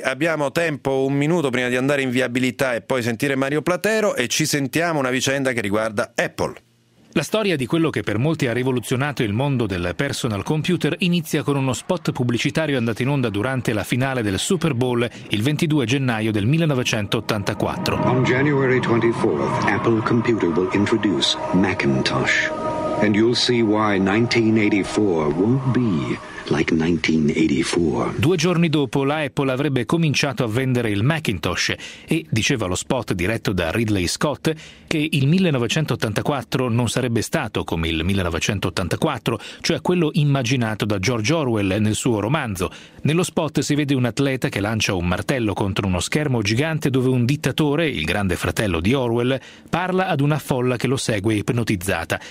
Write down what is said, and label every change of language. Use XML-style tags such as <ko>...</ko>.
<it>Abbiamo tempo, un minuto, prima di andare in viabilità e poi sentire Mario Platero, e ci sentiamo una vicenda che riguarda Apple. La storia di quello che per molti ha rivoluzionato il mondo del personal computer inizia con uno spot pubblicitario andato in onda durante la finale del Super Bowl il 22 gennaio del 1984.</it> <en>On January 24th, Apple Computer will introduce Macintosh. And you'll see why 1984 won't be like 1984.</en> <it>Due giorni dopo, la Apple avrebbe cominciato a vendere il Macintosh e diceva lo spot diretto da Ridley Scott che il 1984 non sarebbe stato come il 1984, cioè quello immaginato da George Orwell nel suo romanzo. Nello spot si vede un atleta che lancia un martello contro uno schermo gigante dove un dittatore, il grande fratello di Orwell, parla ad una folla che lo segue ipnotizzata.</it>